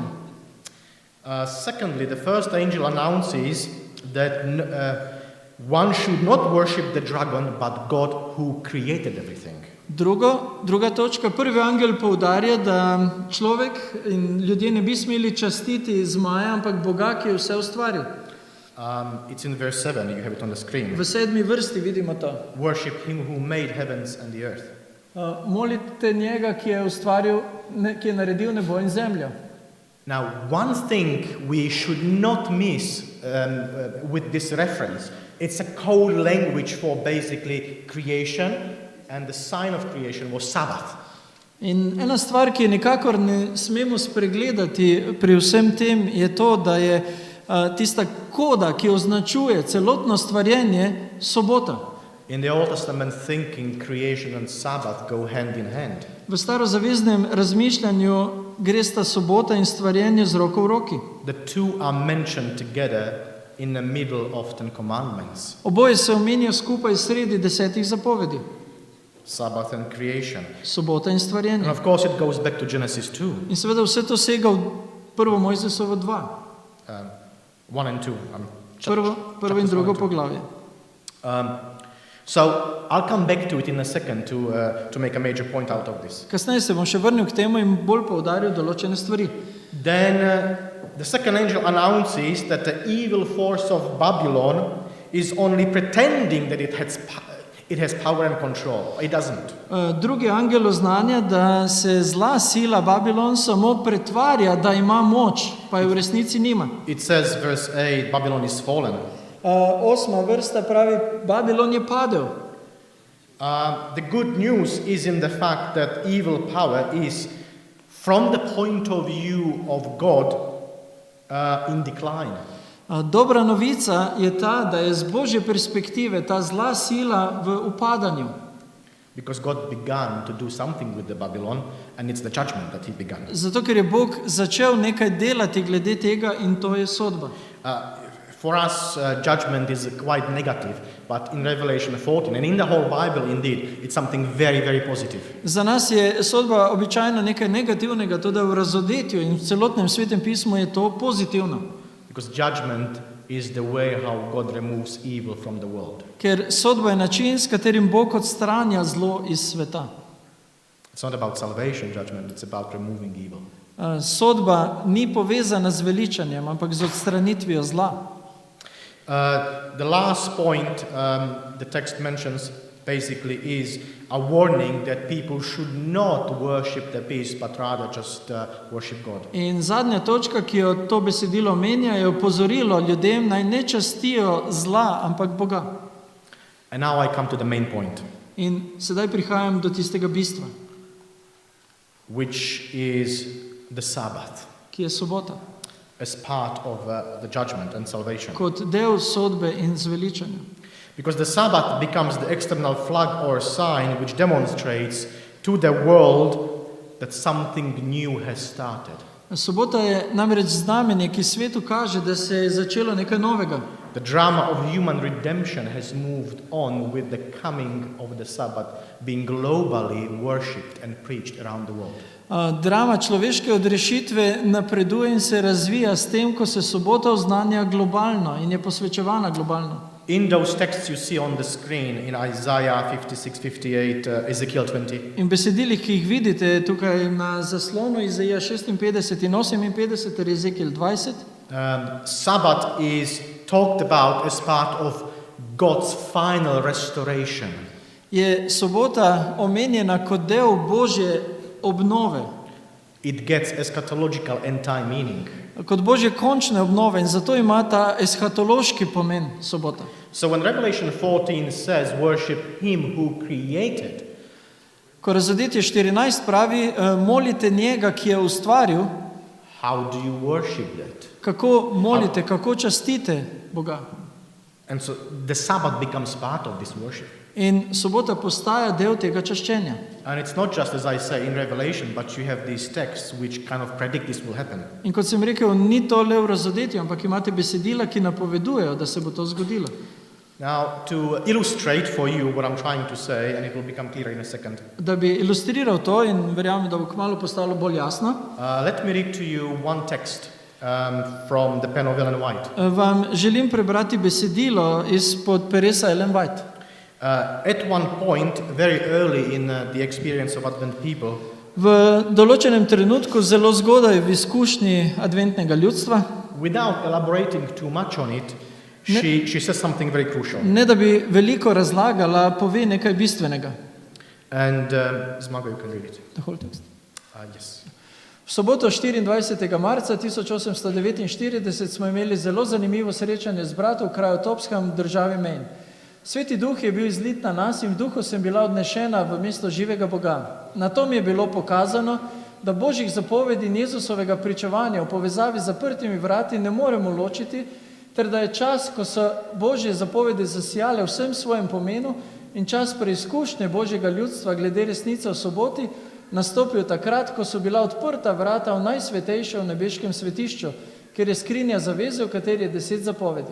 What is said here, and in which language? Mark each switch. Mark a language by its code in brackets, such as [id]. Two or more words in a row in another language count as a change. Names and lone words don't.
[en] Secondly, the first angel announces that one should not worship the dragon, but God who created everything. [sl] Druga točka, prvi angel poudarja, da človek in ljudje ne bi smeli častiti zmaja, ampak Boga, ki je vse ustvaril. [en] It's in verse 7, you have it on the screen. [sl] V 7. vrsti vidimo to. [en] Worship him who made heavens and the earth. [sl] Molite njega, ki je ustvaril, ki je naredil nebo in zemljo. [en] Now, one thing we should not miss with this reference, it's a code language for basically creation, and the sign of creation was Sabbath. [sl] In ena stvar, ki je nikakor ne smemo spregledati pri vsem tem, je to, da je tista koda, ki označuje celotno stvarjenje, sobota. [en] In the Old Testament thinking, creation and Sabbath go hand in hand. [sl] V starozaveznem razmišljanju gre sta sobota in stvarjenje z roko v roki. [en] The two are mentioned together in the middle of Ten Commandments. [sl] Oboje se omenja skupaj sredi 10 zapovedi. [en] Sabbath and creation. [sl] Sobota in [en] And [sl] stvarjenje. [en] of course it goes back to Genesis 2. [sl] In seveda vse to sega v 1. Mojzesovo 2. [en] 1 and 2. [sl] Prvo in drugo poglavje. [en] So I'll come back to it in a second to make a major point out of this. [sl] Kasneje se bom še vrnil k temu in bolj poudaril določene stvari. [en] Then the second angel announces that the evil force of Babylon is only pretending that it has power and control. It doesn't. [sl] Drugi angel oznanja, da se zla sila Babilon samo pretvarja, da ima moč, pa je v resnici nima. [en] It says, verse 8, Babylon is fallen. [sl] 8. vrsta pravi, Babilon je padel. [en] The good news is in the fact that evil power is, from the point of view of God, in decline. [sl] Dobra novica je ta, da je z Božje perspektive ta zla sila v upadanju. [en] Because God began to do something with the Babylon, and it's the judgment that he began. [sl] Zato, ker je Bog začel nekaj delati glede tega in to je sodba. [en] For us, judgment is quite negative, but in Revelation 14, and in the whole Bible, indeed, it's something very, very positive. [sl] Za nas je sodba običajno nekaj negativnega, tudi v razodetju in v celotnem svetem pismu je to pozitivno. [en] Because judgment is the way how God removes evil from the world. [sl] Ker sodba je način, s katerim Bog odstranja zlo iz sveta. [en] It's not about salvation judgment, it's about removing evil. [sl] Sodba ni povezana z veličanjem, ampak z odstranitvijo zla. [en] The last point the text mentions basically is a warning that people should not worship the beast, but rather just worship God. [sl] In zadnja točka, ki jo to besedilo omenja, je opozorilo ljudem, naj ne častijo zla, ampak Boga. [en] And now I come to the main point, [sl] In sedaj prihajam do tistega bistva, [en] which is the Sabbath, [sl] ki je sobota, [en] as part of the judgment and salvation. [sl] kot del sodbe in zveličanja. [en] Because the Sabbath becomes the external flag or sign which demonstrates to the world that something new has started. [sl] Sobota je namreč znamenje, ki svetu kaže, da se je začelo nekaj novega. [en] The drama of human redemption has moved on with the coming of the Sabbath being globally worshipped and preached around the world. [sl] Drama človeške odrešitve napreduje in se razvija s tem, ko se sobota oznanja globalno in je posvečevana globalno. [en] In those texts you see on the screen in Isaiah 56, 58, Ezekiel 20, [sl] In besedilih, ki jih vidite tukaj na zaslonu, Izaija 56 in 58 ter Ezekiel 20, [en] Sabbath is talked about as part of God's final restoration. [sl] je sobota omenjena kot del Božje obnove, [en] It gets eschatological end time meaning. [sl] kot Božje končne obnove in zato ima ta eskatološki pomen sobota. [en] So when Revelation 14 says, worship him who created, [sl] Ko Razodetje 14 pravi, molite njega, ki je ustvaril, [en] how do you worship that? [sl] kako molite, kako častite Boga. [en] And so the Sabbath becomes part of this worship. [sl] In sobota postaja del tega čaščenja. [en] And it's not just, as I say, in Revelation, but you have these texts which kind of predict this will happen. [sl] In kot sem rekel, ni to le v Razodetju, ampak imate besedila, ki napovedujejo, da se bo to zgodilo. [en] Now, to illustrate for you what I'm trying to say, and it will become clear in a second, [sl] Da bi ilustriral to in verjamem, da bo kmalu postalo bolj jasno, [en] let me read to you one text from the pen of Ellen White. [sl] vam želim prebrati besedilo izpod peresa Ellen White. [en] At one point, very early in the experience of Advent people, [sl] V določenem trenutku, zelo zgodaj v izkušnji adventnega ljudstva, [en] without elaborating too much on it, she says something very crucial. [sl] ne da bi veliko razlagala, pove nekaj bistvenega. [en] And Zmago, you can read it. The whole text. Yes. [sl] V soboto 24. marca 1849 smo imeli zelo zanimivo srečanje z bratom v kraju Topskam v državi Maine. Sveti duh je bil izlit na nas in v duhu sem bila odnešena v mesto živega Boga. Na to mi je bilo pokazano, da Božjih zapovedi in Jezusovega pričevanja v povezavi z zaprtimi vrati ne moremo ločiti, ter da je čas, ko so Božje zapovedi zasijale vsem svojem pomenu in čas preizkušnje Božjega ljudstva glede resnice o soboti, nastopil takrat, ko so bila odprta vrata v najsvetejše v nebeškem svetišču, kjer je skrinja zaveze, v kateri je 10 zapovedi.